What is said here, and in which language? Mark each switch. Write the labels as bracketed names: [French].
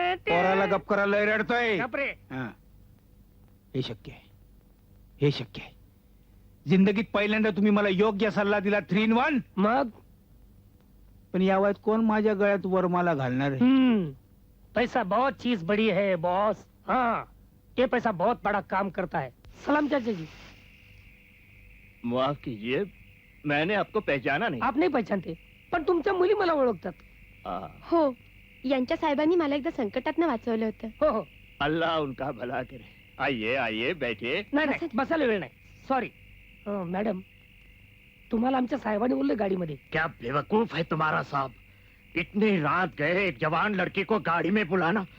[Marathi] पोराला गप करायला लय रडतोय. बापरे. हा. हे शक्य आहे, हे शक्य आहे. जिंदगीत पहिल्यांदा तुम्ही मला योग्य सल्ला दिला 3 in 1. मग पण या वयात कोण माझ्या गळ्यात वरमाला घालणार आहे? [Hindi] पैसा बहुत चीज बड़ी है बॉस. हाँ, ये पैसा बहुत बड़ा काम करता है. सलाम चाचा जी. माफ कीजिए, मैंने आपको पहचाना नहीं. आप नहीं पहचानते, [Marathi] पण तुमच्या मुली मला ओळखतात. हो, यांच्या साहेबांनी मला एकदा संकटातनं वाचवलं होतं. हो हो. [Hindi] अल्लाह उनका भला करे. आइए आइए बैठिए. [Marathi] नाही बसायला वेळ नाही. सॉरी. मॅडम, तुम्हाला आमच्या साहेबांनी बोलले गाडीमध्ये. [Hindi] क्या बेवकूफ है तुम्हारा साहब. इतनी रात गए एक जवान लड़की को गाड़ी में बुलाना.